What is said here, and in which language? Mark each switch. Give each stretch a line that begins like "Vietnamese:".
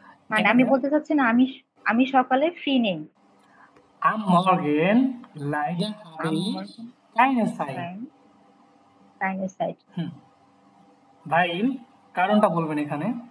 Bangla: মানে আমি বলতে চাচ্ছি না আমি সকালে ফ্রি নেই।
German: Am Morgen leider habe ich keine Zeit. Keine Zeit. Weil
Bangla: কারণটা বলবেন এখানে।